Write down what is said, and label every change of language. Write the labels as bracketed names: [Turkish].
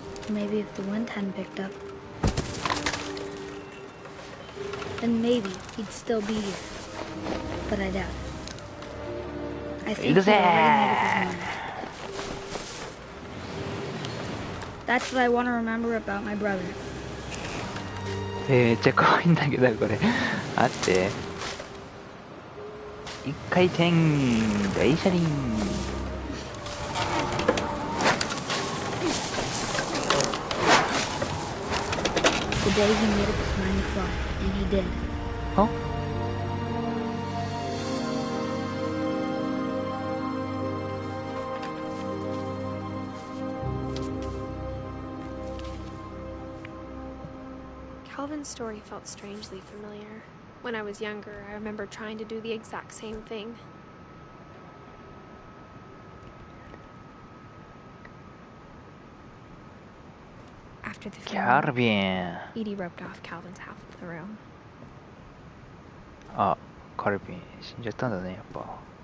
[English] maybe if the wind hadn't picked up, then maybe he'd still be here. But I doubt it. I think he'd already made up his mind. That's what I want to remember about my brother. [Japanese] めっちゃ怖いんだけど、これ。あって。一回転、大車輪。 [English] The day he made up his mind to fly, and he did. あ、 Calvin's story felt strangely familiar. When I was younger, I remember trying to do the exact same thing. After the [Japanese] キャル [English] funeral, [Japanese] ビン。 [English] Edie roped off Calvin's half of the room. [Japanese] あ、カルビン死んじゃったんだね、やっぱ。